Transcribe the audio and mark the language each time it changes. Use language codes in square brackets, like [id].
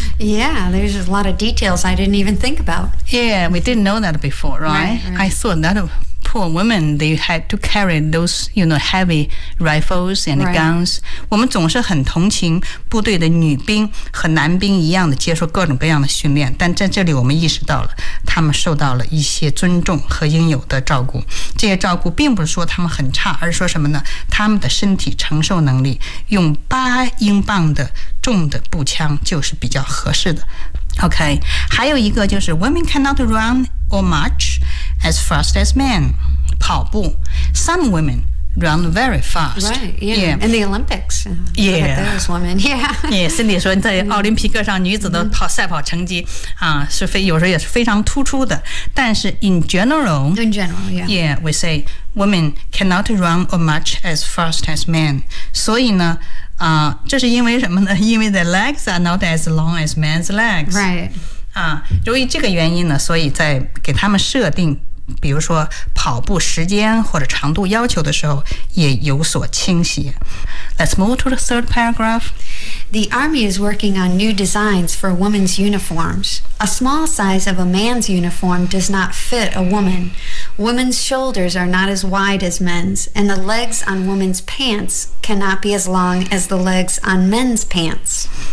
[en] Yeah, there's a lot of details I didn't even think about. Yeah, we didn't know that before, right? I thought that poor women, they had to carry those, you know, heavy rifles and guns. [zh] 我们总是很同情部队的女兵和男兵一样的接受各种各样的训练，但在这里我们意识到了他们受到了一些尊重和应有的照顾。这些照顾并不是说他们很差，而是说什么呢？他们的身体承受能力用八英镑的重的步枪就是比较合适的。 [en] OK， [zh] 还有一个就是 [en] Women cannot run or march as fast as men. [zh] 跑步 [en] Some women run very fast. Right, yeah. In the Olympics. Yeah. Those women, yeah. [zh] Yeah, Cindy 说在奥林匹克上女子的跑赛跑成绩、是非有时候也是非常突出的。但是 [en] In general, yeah. Yeah, we say women cannot run or march as fast as men. [zh] 所以呢这是因为什么呢？因为 [en] the legs are not as long as men's legs. Right. [zh] 由于这个原因呢，所以在给他们设定比如说跑步时间或者长度要求的时候也有所倾斜。 [en] Let's move to the third paragraph. The Army is working on new designs for women's uniforms. A small size of a man's uniform does not fit a woman. Women's shoulders are not as wide as men's, and the legs on women's pants cannot be as long as the legs on men's pants.